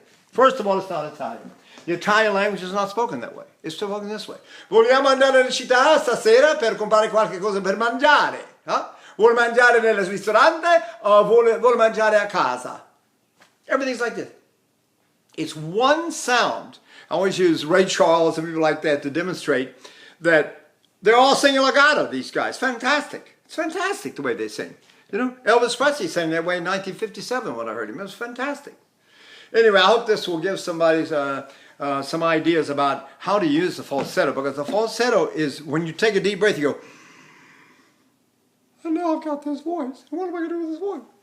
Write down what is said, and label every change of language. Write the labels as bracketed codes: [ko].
[en] First of all, it's not Italian. The Italian language is not spoken that way. It's spoken this way. [it] Vogliamo andare in città stasera per comprare qualche cosa per mangiare? Vuole mangiare nel ristorante o vuole mangiare a casa? [en] Everything's like this. It's one sound. I always use Ray Charles and people like that to demonstrate that they're all singing legato, these guys. Fantastic. It's fantastic the way they sing. You know, Elvis Presley sang that way in 1957 when I heard him. It was fantastic. Anyway, I hope this will give somebody some ideas about how to use the falsetto, because the falsetto is when you take a deep breath, you go, and now I've got this voice. What am I going to do with this voice?